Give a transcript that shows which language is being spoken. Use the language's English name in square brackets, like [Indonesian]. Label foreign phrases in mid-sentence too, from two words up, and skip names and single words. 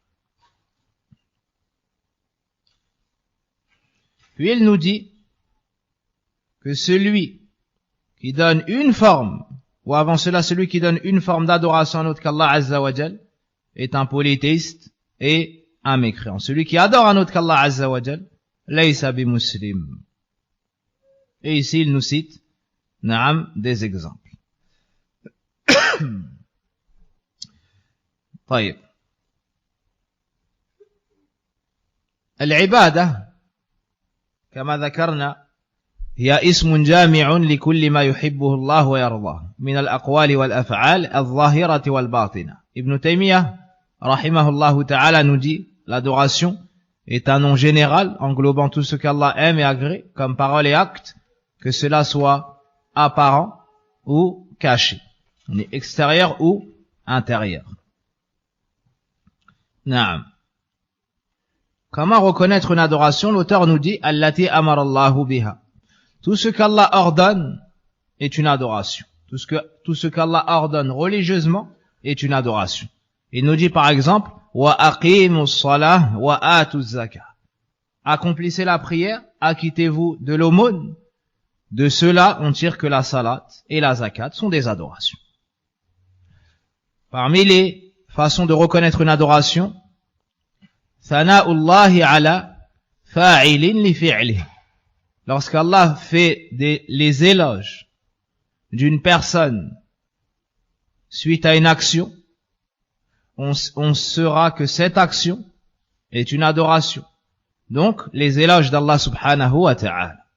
[French] Puis il nous dit que celui qui donne une forme, ou avant cela celui qui donne une forme d'adoration à un autre qu'Allah [Arabic] عز وجل, [French] est un polythéiste et un mécréant. Celui qui adore un autre qu'Allah [Arabic] عز وجل, ليس بمسلم. [French] Et ici il nous cite, naam, des exemples. [Arabic] طيب. العبادة كما ذكرنا هي اسم جامع لكل ما يحبه الله ويرضاه من الأقوال والأفعال الظاهرة والباطنة. Ibn Taymiyyah, رحمه الله تعالى, [French] nous dit l'adoration est un nom général englobant tout ce qu'Allah aime et agrée comme paroles et actes, que cela soit apparent ou caché, extérieur ou intérieur. Naam. Comment reconnaître une adoration? L'auteur nous dit [Arabic] التي أمر الله بها. [French] Tout ce qu'Allah ordonne est une adoration. Tout ce qu'Allah ordonne religieusement est une adoration. Il nous dit par exemple [Arabic] وأقيموا الصلاة وآتوا الزكاة. [French] Accomplissez la prière, acquittez-vous de l'aumône. De cela, on tire que la salat et la zakat sont des adorations. Parmi les façons de reconnaître une adoration, [Arabic] ثناء الله على فاعل لفعله. [French] Lorsqu'Allah fait les éloges d'une personne suite à une action, on saura que cette action est une adoration. Donc, les éloges d'Allah [Arabic] سبحانه وتعالى.